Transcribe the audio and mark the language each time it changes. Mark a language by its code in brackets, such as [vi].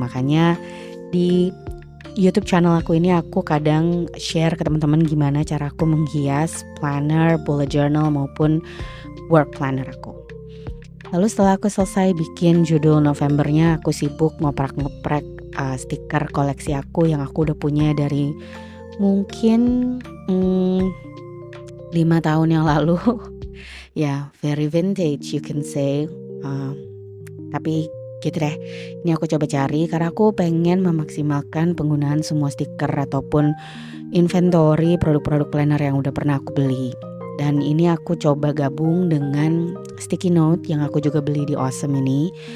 [id] Makanya di YouTube channel aku ini aku kadang share ke teman-teman gimana cara aku menghias planner, bullet journal maupun work planner aku. Lalu setelah aku selesai bikin judul Novembernya, aku sibuk ngoprek-ngoprek stiker koleksi aku yang aku udah punya dari mungkin 5 tahun yang lalu. [en] Ya, very vintage you can say. [id] Tapi gitu deh, ini aku coba cari karena aku pengen memaksimalkan penggunaan semua stiker ataupun inventory produk-produk planner yang udah pernah aku beli. Dan ini aku coba gabung dengan sticky note yang aku juga beli di Awesome ini.